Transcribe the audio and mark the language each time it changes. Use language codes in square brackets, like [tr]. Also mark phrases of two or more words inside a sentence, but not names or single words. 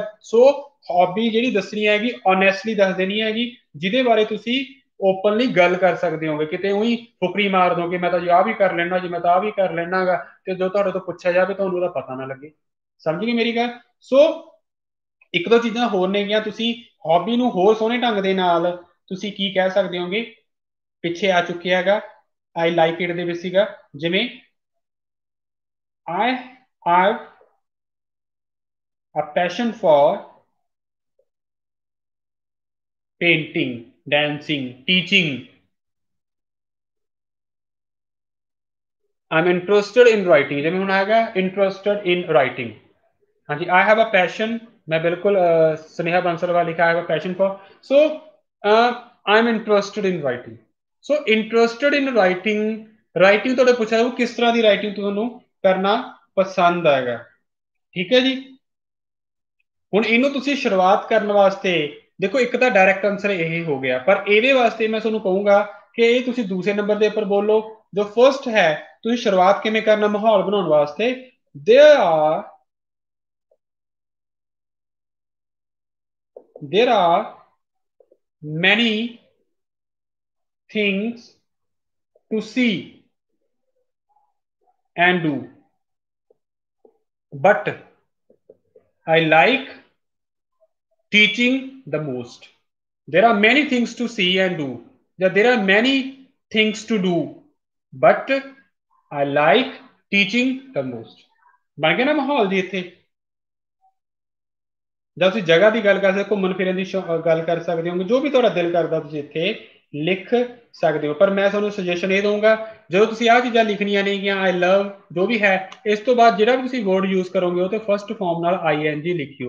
[pa] ਸੋ ਹੌਬੀ ਜਿਹੜੀ ਦੱਸਣੀ ਹੈਗੀ ਓਨੈਸਟਲੀ ਦੱਸ ਦੇਣੀ ਹੈਗੀ, ਜਿਹਦੇ ਬਾਰੇ ਤੁਸੀਂ ਓਪਨਲੀ ਗੱਲ ਕਰ ਸਕਦੇ ਹੋਗੇ, ਕਿਤੇ ਉਹੀ ਫੁਕਰੀ ਮਾਰ ਦੋਗੇ ਮੈਂ ਤਾਂ ਜੀ ਆਹ ਵੀ ਕਰ ਲੈਣਾ ਜੀ, ਮੈਂ ਤਾਂ ਆਹ ਵੀ ਕਰ ਲੈਣਾ ਗਾ, ਤੇ ਜੋ ਤੁਹਾਡੇ ਤੋਂ ਪੁੱਛਿਆ ਜਾਵੇ ਤੁਹਾਨੂੰ ਉਹਦਾ ਪਤਾ ਨਾ ਲੱਗੇ। ਸਮਝ ਗਏ ਮੇਰੀ ਗੱਲ। ਸੋ ਇੱਕ ਦੋ ਚੀਜ਼ਾਂ ਹੋਰ ਨੇਗੀਆਂ, ਤੁਸੀਂ ਹੌਬੀ ਨੂੰ ਹੋਰ ਸੋਹਣੇ ਢੰਗ ਦੇ ਨਾਲ ਤੁਸੀਂ ਕੀ ਕਹਿ ਸਕਦੇ ਹੋਗੇ, ਪਿੱਛੇ ਆ ਚੁੱਕਿਆ ਹੈਗਾ [en] I like it [pa] ਦੇ ਵਿੱਚ ਸੀਗਾ, ਜਿਵੇਂ [en] I have a passion for painting, dancing, teaching, I'm interested in writing, [pa] ਜਿਵੇਂ ਹੁਣ [en] ਹੈਗਾ interested in writing, [hi] हाँ जी, [en] I have a passion, [hi] मैं बिल्कुल स्नेहा बंसल वाला लिखा है [en] passion for, so I'm interested in writing, so interested in writing, [pa] ਰਾਈਟਿੰਗ ਤੁਹਾਡੇ ਪੁੱਛਿਆ ਜਾਊ ਕਿਸ ਤਰ੍ਹਾਂ ਦੀ ਰਾਈਟਿੰਗ ਤੁਹਾਨੂੰ ਕਰਨਾ ਪਸੰਦ ਆਏਗਾ, ਠੀਕ ਹੈ ਜੀ। ਹੁਣ ਇਹਨੂੰ ਤੁਸੀਂ ਸ਼ੁਰੂਆਤ ਕਰਨ ਵਾਸਤੇ ਦੇਖੋ, ਇੱਕ ਤਾਂ ਡਾਇਰੈਕਟ ਆਨਸਰ ਇਹ ਹੋ ਗਿਆ, ਪਰ ਇਹਦੇ ਵਾਸਤੇ ਮੈਂ ਤੁਹਾਨੂੰ ਕਹੂੰਗਾ ਕਿ ਇਹ ਤੁਸੀਂ ਦੂਸਰੇ ਨੰਬਰ ਦੇ ਉੱਪਰ ਬੋਲੋ। ਜੋ ਫਰਸਟ ਹੈ ਤੁਸੀਂ ਸ਼ੁਰੂਆਤ ਕਿਵੇਂ ਕਰਨਾ ਮਾਹੌਲ ਬਣਾਉਣ ਵਾਸਤੇ, [en] there are many things to see and do, but I like teaching the most, there are many things to see and do, there are many things to do, but I like teaching the most। [pa] ਬਣ ਗਿਆ ਨਾ ਮਾਹੌਲ ਜੀ ਇੱਥੇ। ਜਾਂ ਤੁਸੀਂ ਜਗ੍ਹਾ ਦੀ ਗੱਲ ਕਰ ਸਕਦੇ, ਘੁੰਮਣ ਫਿਰਨ ਦੀ ਗੱਲ ਕਰ ਸਕਦੇ ਹੋ, ਜੋ ਵੀ ਤੁਹਾਡਾ ਦਿਲ ਕਰਦਾ ਤੁਸੀਂ ਇੱਥੇ ਲਿਖ ਸਕਦੇ ਹੋ। ਪਰ ਮੈਂ ਤੁਹਾਨੂੰ ਸੁਜੈਸ਼ਨ ਇਹ ਦਊਂਗਾ, ਜਦੋਂ ਤੁਸੀਂ ਆਹ ਚੀਜ਼ਾਂ ਲਿਖਣੀਆਂ ਨੇਗੀਆਂ, [en] I love [pa] ਜੋ ਵੀ ਹੈ, ਇਸ ਤੋਂ ਬਾਅਦ ਜਿਹੜਾ ਵੀ ਤੁਸੀਂ [en] word use [pa] ਕਰੋਗੇ ਉਹ ਤੇ [en] first form [pa] ਨਾਲ ING ਲਿਖਿਓ।